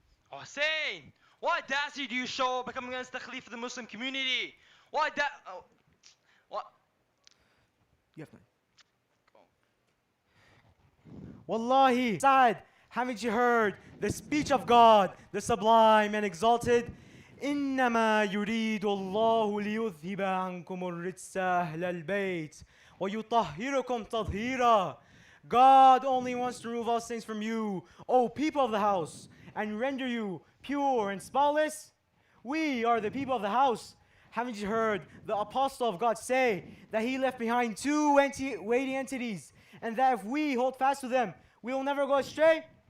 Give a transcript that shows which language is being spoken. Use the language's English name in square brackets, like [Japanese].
[English] Hussein, what audacity do you show by coming against the Caliph of the Muslim community? What what? You have Wallahi, Sa'd, haven't you heard the speech of God, the sublime and exalted? [Arabic] إنما يريد الله ليذهب عنكم الرجس أهل البيت ويطهركم تطهيرا. [English] God only wants to remove all sins from you, O people of the house, and render you pure and spotless. We are the people of the house. Haven't you heard the apostle of God say that he left behind 2 weighty entities, and that if we hold fast to them, we will never go astray?